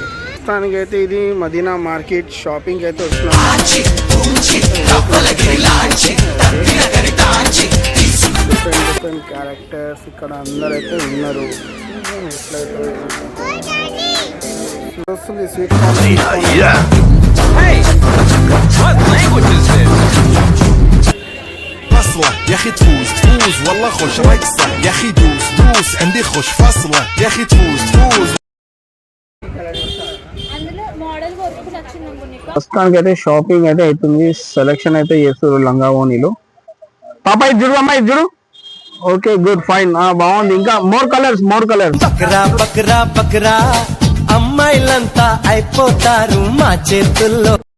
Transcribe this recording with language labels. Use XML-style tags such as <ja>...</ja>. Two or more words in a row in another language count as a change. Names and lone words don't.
<te>ప్రస్తుతానికి అయితే ఇది మదీనా మార్కెట్ షాపింగ్ అయితే వచ్చినాం.</te> <en>different characters</en> <te>ఇక్కడ అందరైతే ఉన్నారు. ఎట్లయితే వస్తుంది స్వీట్</te> <ar>فاصلة يا اخي تفوز تفوز والله خوش رايك صح يا اخي دوس دوس عندي خوش فاصلة يا اخي تفوز تفوز.</ar> <te>ప్రస్తుతానికి అయితే షాపింగ్ అయితే అవుతుంది. సెలెక్షన్ అయితే చేస్తారు లంగా ఓనీలు. పాప ఇది చూడు అమ్మా, ఇది చూడు.</te> <en>okay good fine.</en> <te>బాగుంది. ఇంకా</te> <en>more colours</en> <te>బక్రా బక్రా బక్రా అమ్మాయిలంతా అయిపోతారు మా చేతుల్లో.</te>